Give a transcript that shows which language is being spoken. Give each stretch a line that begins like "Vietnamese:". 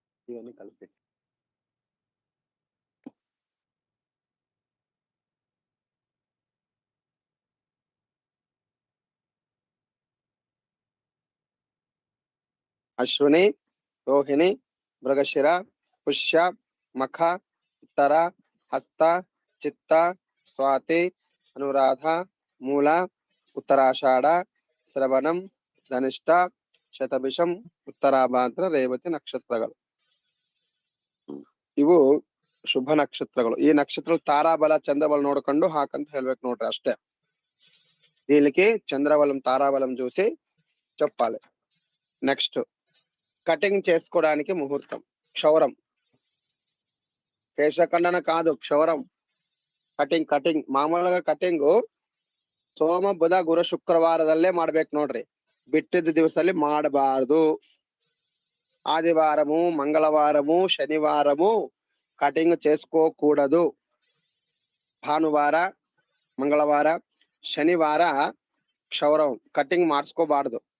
Telugu: ఇవన్నీ కలిపి అశ్విని, రోహిణి, మృగశిర, పుష్య, మఖ, ఉత్తర, హస్త, చిత్త, స్వాతి, అనురాధ, మూల,
Kannada: ఉత్తరాషాఢ, శ్రవణం, ధనిష్ట, ಶತಭಿಷಂ, ಉತ್ತರಾಭಾದ್ರ, ರೇವತಿ ನಕ್ಷತ್ರಗಳು. ಇವು ಶುಭ ನಕ್ಷತ್ರಗಳು. ಈ ನಕ್ಷತ್ರ ತಾರಾಬಲ ಚಂದ್ರಬಲ ನೋಡ್ಕೊಂಡು ಹಾಕಂತ ಹೇಳ್ಬೇಕು ನೋಡ್ರಿ, అಷ್ಟೇ.
Telugu: దీనికి చంద్రబలం తారాబలం చూసి చెప్పాలి. నెక్స్ట్ కటింగ్ చేసుకోవడానికి ముహూర్తం. క్షౌరం, కేశఖండన కాదు, క్షౌరం.
Kannada: ಕಟಿಂಗ್ ಮಾಮೂಲಾಗ ಕಟಿಂಗ್ ಸೋಮ, ಬುಧ, ಗುರು, ಶುಕ್ರವಾರದಲ್ಲೇ ಮಾಡ್ಬೇಕು ನೋಡ್ರಿ. ಬಿಟ್ಟಿದ್ದ ದಿವಸದಲ್ಲಿ ಮಾಡಬಾರದು.
Telugu: ఆదివారము, మంగళవారము, శనివారము కటింగ్ చేసుకోకూడదు.
Kannada: ಭಾನುವಾರ, ಮಂಗಳವಾರ, ಶನಿವಾರ ಕ್ಷೌರಂ ಕಟಿಂಗ್ ಮಾಡಿಸ್ಕೋಬಾರ್ದು.